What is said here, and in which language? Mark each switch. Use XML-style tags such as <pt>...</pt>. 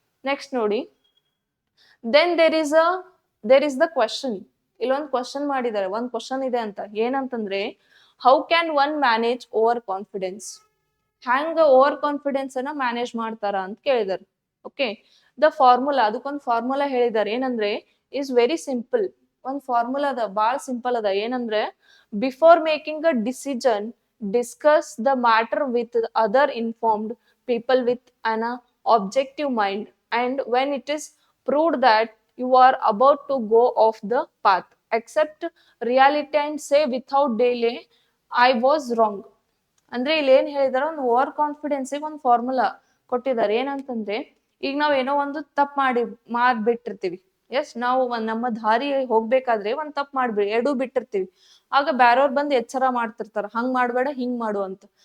<en>Next ನೋಡಿ, then there is the question.</en> <kn>ಇಲ್ಲೊಂದು question ಮಾಡಿದ್ದಾರೆ, ಒಂದ್ ಕ್ವಶನ್ ಇದೆ ಅಂತ. ಏನಂತಂದ್ರೆ,</kn> <en>How can one manage over confidence?</en> <kn>ಹ್ಯಾಂಗ ಓವರ್ ಕಾನ್ಫಿಡೆನ್ಸ್ ಅನ್ನ ಮ್ಯಾನೇಜ್ ಮಾಡ್ತಾರ ಅಂತ ಕೇಳಿದಾರೆ. ಓಕೆ, ದ ಫಾರ್ಮುಲಾ, ಅದಕ್ಕೊಂದು ಫಾರ್ಮುಲಾ ಹೇಳಿದಾರೆ. ಏನಂದ್ರೆ,</kn> <en>Is very simple.</en> <kn>ಒಂದ್ ಫಾರ್ಮುಲಾ ಅದ, ಬಾಳ್ ಸಿಂಪಲ್ ಅದ.</kn> <en>ಏನಂದ್ರೆ, before making a decision discuss the matter with other informed people with an objective mind, and when it is proved that you are about to go off the path, accept reality and say without delay I was wrong.</en> <kn>ಅಂದ್ರೆ ಇಲ್ಲಿ ಏನ್ ಹೇಳಿದಾರ, ಒಂದು over confidence ಒಂದು formula ಕೊಟ್ಟಿದ್ದಾರೆ. ಏನಂತಂದ್ರೆ, ಈಗ ನಾವ್ ಏನೋ ಒಂದು ತಪ್ಪು ಮಾಡ್ಬಿಟ್ಟಿರ್ತೀವಿ. ಎಸ್, ನಾವು ನಮ್ಮ ದಾರಿ ಹೋಗ್ಬೇಕಾದ್ರೆ ಒಂದ್ ತಪ್ಪು ಎರಡೂ ಬಿಟ್ಟಿರ್ತೀವಿ. ಆಗ ಬ್ಯಾರವ್ರು ಬಂದು ಎಚ್ಚರ ಮಾಡ್ತಿರ್ತಾರ, ಹಂಗ್ ಮಾಡ್ಬೇಡ ಹಿಂಗ್ ಮಾಡು ಅಂತ.</kn>